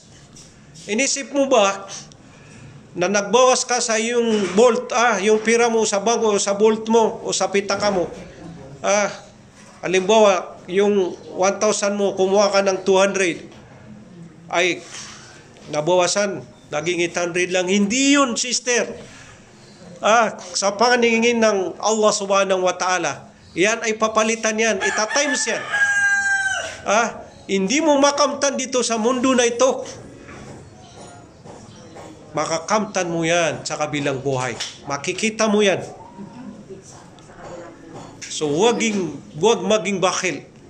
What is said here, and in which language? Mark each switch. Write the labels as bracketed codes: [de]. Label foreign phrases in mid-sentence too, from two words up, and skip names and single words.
[tl] Inisip mo ba na nagbawas ka sa yung bolt, yung pira mo sa bangko, sa bolt mo, o sa pitaka mo. Halimbawa, yung 1,000 mo, kumuha ka ng 200, ay nabawasan, naging 800 lang. Hindi yun, sister. Sa paningin ng Allah [ar] سبحانه وتعالى, [tl] yan ay papalitan yan, itatimes yan. Hindi mo makamtan dito sa mundo na ito. Makakamtan mo yan sa kabilang buhay. Makikita mo yan. So huwag maging bakhil.